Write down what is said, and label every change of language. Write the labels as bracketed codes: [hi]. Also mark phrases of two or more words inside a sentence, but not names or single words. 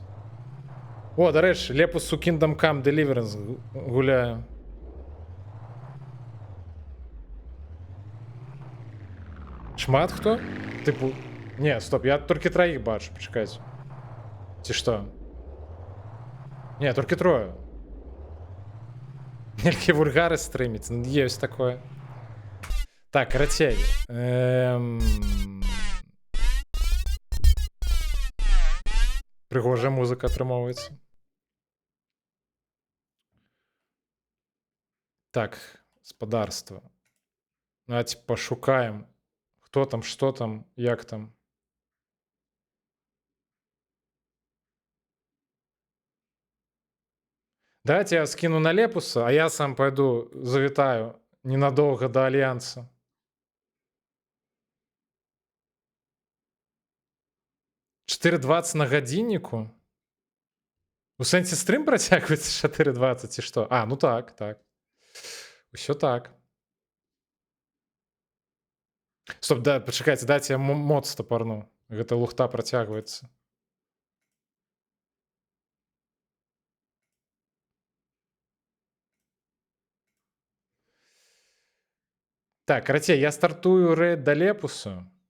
[uk] О, до речі, Лепус у Kingdom Come Deliverance гуляє. [be] Шмат хто? Типу... [uk] Не, стоп, я тільки троїх бачу, почекайте. [be] Ці що? Не, толькі трое. Нелькі вульгары стрыміць, ёсць такое. Так, карацей. Прыгожая музыка атрымоўваецца. Так, спадарства. [ru] Давайте пошукаем, хто там, што там, як там. Давайте я скину на Лепуса, а я сам пойду завітаю ненадолго до Альянса. [uk] «4:20 на годиннику? [be] У сенсі стрим працягваецца 4:20 і што? А, ну так, так. Усё так. Стоп, да, пачакайце, дайце я мод стапарну. Гэта лухта працягваецца. Так, карацей, я стартую рейд да Лепусу.